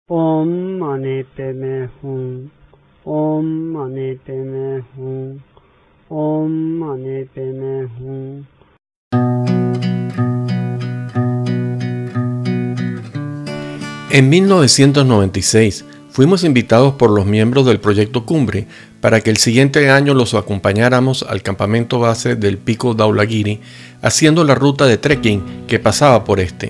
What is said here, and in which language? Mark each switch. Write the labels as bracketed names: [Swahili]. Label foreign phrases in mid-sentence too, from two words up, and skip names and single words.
[Sanskrit] ॐ मणि पद्मे हूँ। ॐ मणि पद्मे हूँ. ॐ मणि पद्मे हूँ. [Spanish] En 1996 fuimos invitados por los miembros del Proyecto Cumbre para que el siguiente año los acompañáramos al campamento base del Pico Dhaulagiri, haciendo la ruta de trekking que pasaba por este.